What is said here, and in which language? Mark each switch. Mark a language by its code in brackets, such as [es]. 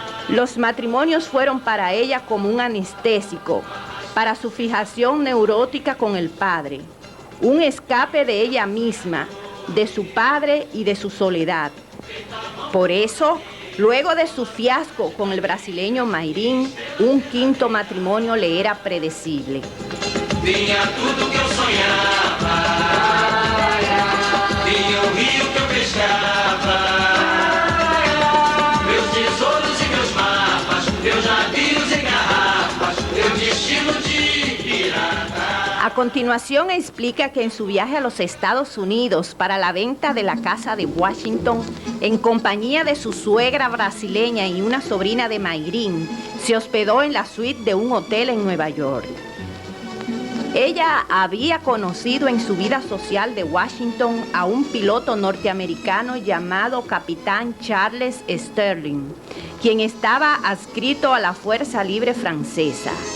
[es] Los matrimonios fueron para ella como un anestésico, para su fijación neurótica con el padre, un escape de ella misma, de su padre y de su soledad. Por eso, luego de su fiasco con el brasileño Mayrín, un quinto matrimonio le era predecible. [pt] Vinha tudo que eu sonhava, vinha o rio que eu pescava, meus tesouros e meus mapas, meus navios em garrafas, meu destino de pirata. [es] A continuación explica que en su viaje a los Estados Unidos para la venta de la casa de Washington, en compañía de su suegra brasileña y una sobrina de Mayrín, se hospedó en la suite de un hotel en Nueva York. Ella había conocido en su vida social de Washington a un piloto norteamericano llamado Capitán Charles Sterling, quien estaba adscrito a la Fuerza Libre Francesa.